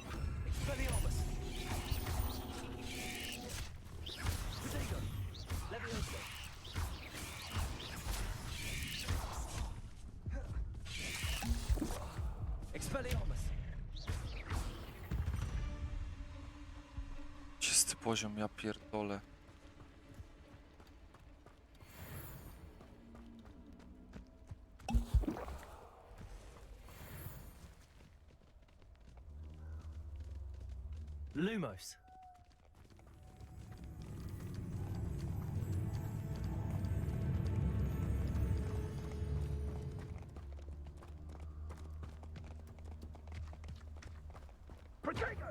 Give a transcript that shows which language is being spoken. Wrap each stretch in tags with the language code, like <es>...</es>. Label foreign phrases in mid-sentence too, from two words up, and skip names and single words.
<pl>Expelliarmus. Protego. Levioso. Expelliarmus. 30 poziom, ja pierdolę. Lumos. Protego!</pl>